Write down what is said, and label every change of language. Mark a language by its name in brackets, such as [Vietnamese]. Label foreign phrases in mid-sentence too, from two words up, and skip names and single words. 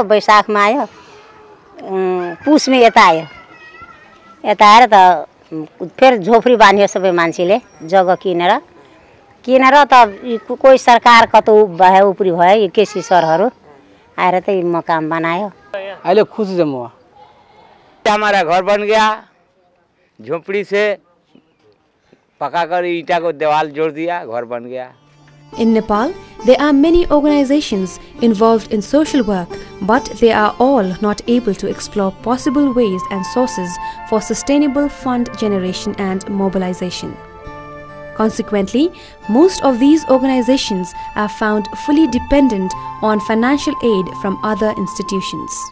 [Nepali] वैशाखमा आयो. पुसमा यता आयो. यता आएर त फेर झोपडी बान्यो सबै मान्छेले जग्गा किनेर त कोही सरकार कतौ भयो उपरी भयो केसी सरहरु आएर त मकान बनायो. अहिले खुसी छु म. [Hindi] हमारा घर बन गया. झोपड़ी से पकाकर ईंटा को दीवार जोड़ दिया, घर बन गया. [English] In Nepal, there are many organizations involved in social work, but they are all not able to explore possible ways and sources for sustainable fund generation and mobilization. Consequently, most of these organizations are found fully dependent on financial aid from other institutions.